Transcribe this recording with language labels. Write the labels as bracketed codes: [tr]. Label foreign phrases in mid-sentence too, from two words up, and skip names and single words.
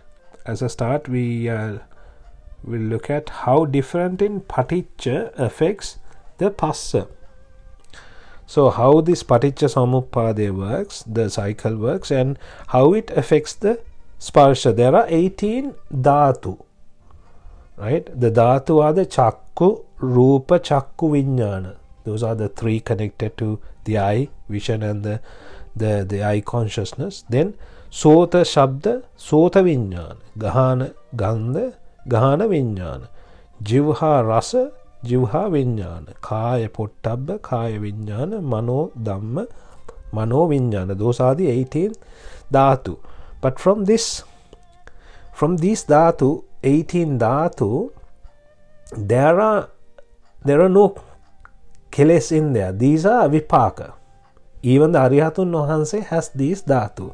[en] As a start, we will look at how different in paticca affects the passa. So how this [pi] paticca samuppada [en] works, the cycle works, and how it affects the sparsha. There are 18 dhatu, right? The dhatu are the [pi] chakku, rupa, chakku, vijnana. [en] Those are the three connected to the eye, vision, and the eye consciousness. [pi] Then sota, shabda, sota vijnana, gahana, gandha, gahana vijnana, jivha, rasa, jivha vijnana, kaya, pottabba, kaya vijnana, mano, dhamma, mano vijnana. [en] Those are the 18 dhatu. But from this from these dhatu, 18 dhatu, there are no keles in there. These are vipaka. Even the [si] අරහතුන් වහන්සේ [en] has these dhatu.